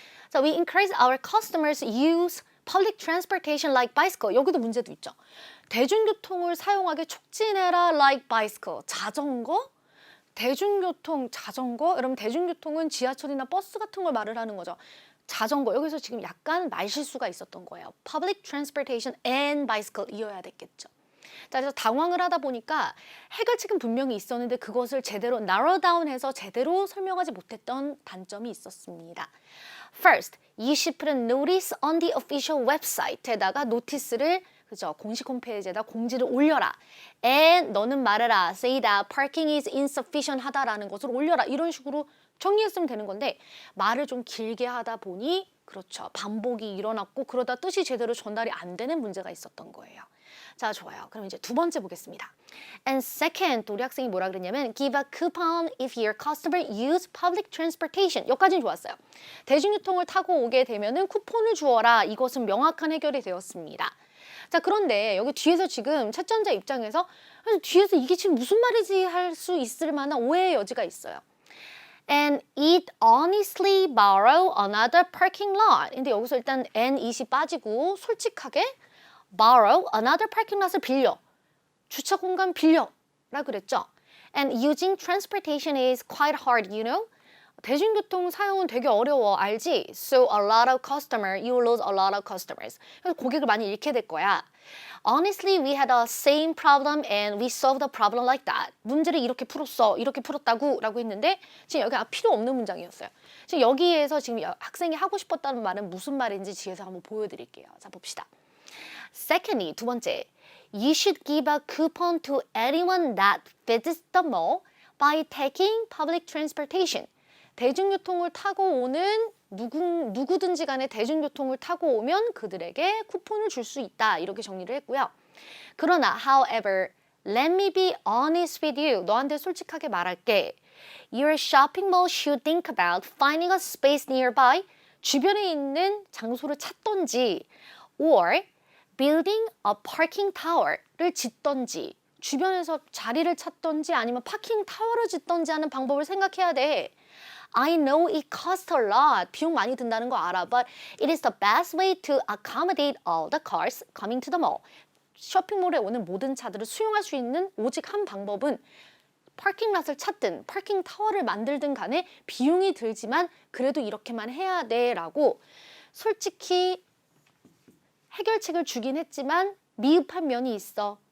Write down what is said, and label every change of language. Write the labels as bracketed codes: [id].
[en] 자, we encourage our customers use public transportation like bicycle. [ko] 여기도 문제도 있죠. 대중교통을 사용하게 촉진해라 [en] like bicycle. [ko] 자전거? 대중교통, 자전거? 여러분 대중교통은 지하철이나 버스 같은 걸 말을 하는 거죠. 자전거, 여기서 지금 약간 말실수가 있었던 거예요. [en] Public transportation and bicycle [ko] 이어야 됐겠죠. 자, 그래서 당황을 하다 보니까 해결책은 분명히 있었는데 그것을 제대로 narrow down해서 제대로 설명하지 못했던 단점이 있었습니다. [en] First, you should put a notice on the official website에다가 [ko] 노티스를 그죠? 공식 홈페이지에다 공지를 올려라. And 너는 말해라. [en] Say that parking is insufficient [ko] 하다라는 것을 올려라. 이런 식으로 정리했으면 되는 건데 말을 좀 길게 하다 보니 그렇죠. 반복이 일어났고 그러다 뜻이 제대로 전달이 안 되는 문제가 있었던 거예요. 자, 좋아요. 그럼 이제 두 번째 보겠습니다. [en] And second, [ko] 또 우리 학생이 뭐라 그랬냐면 [en] give a coupon if your customer use public transportation. [ko] 여기까지는 좋았어요. 대중교통을 타고 오게 되면은 쿠폰을 주어라. 이것은 명확한 해결이 되었습니다. 자, 그런데 여기 뒤에서 지금 채점자 입장에서 뒤에서 이게 지금 무슨 말이지 할 수 있을 만한 오해의 여지가 있어요. [en] And it honestly borrow another parking lot. [ko] 근데 여기서 일단 and it이 빠지고 솔직하게 [en] borrow another parking lot [ko] 을 빌려. 주차 공간 빌려라 그랬죠. [en] And using transportation is quite hard, you know. [ko] 대중교통 사용은 되게 어려워, 알지? [en] So a lot of customer, you lose a lot of customers. [ko] 그래서 고객을 많이 잃게 될 거야. [en] Honestly, we had the same problem and we solved the problem like that. [ko] 문제를 이렇게 풀었어, 이렇게 풀었다고 라고 했는데 지금 여기 필요 없는 문장이었어요. 지금 여기에서 지금 학생이 하고 싶었다는 말은 무슨 말인지 뒤에서 한번 보여드릴게요. 자, 봅시다. [en] Secondly, [ko] 두 번째. [en] You should give a coupon to anyone that visits the mall by taking public transportation. [ko] 대중교통을 타고 오는 누구든지 간에 대중교통을 타고 오면 그들에게 쿠폰을 줄 수 있다. 이렇게 정리를 했고요. 그러나 [en] however, let me be honest with you. [ko] 너한테 솔직하게 말할게. [en] Your shopping mall should think about finding a space nearby. [ko] 주변에 있는 장소를 찾던지 [en] or building a parking tower [ko] 를 짓던지 주변에서 자리를 찾던지 아니면 파킹 타워를 짓던지 하는 방법을 생각해야 돼. [en] I know it costs a lot. [ko] 비용 많이 든다는 거 알아. [en] But it is the best way to accommodate all the cars coming to the mall. [ko] 쇼핑몰에 오는 모든 차들을 수용할 수 있는 오직 한 방법은 파킹랏을 찾든 파킹 타워를 만들든 간에 비용이 들지만 그래도 이렇게만 해야 돼 라고 솔직히 해결책을 주긴 했지만 미흡한 면이 있어.